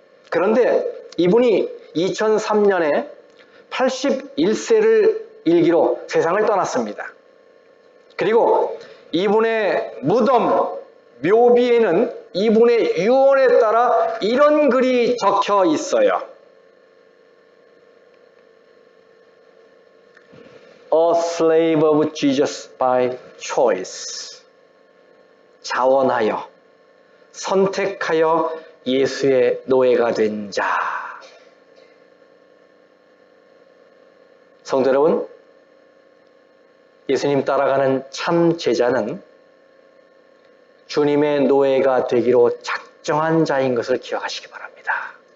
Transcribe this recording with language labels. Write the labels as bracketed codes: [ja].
[ko] 그런데 이분이 2003년에 81세를 일기로 세상을 떠났습니다. 그리고 이분의 무덤, 묘비에는 이분의 유언에 따라 이런 글이 적혀 있어요. [en] A slave of Jesus by choice. [ko] 자원하여, 선택하여 예수의 노예가 된 자. 성도 여러분, 예수님 따라가는 참 제자는 주님의 노예가 되기로 작정한 자인 것을 기억하시기 바랍니다.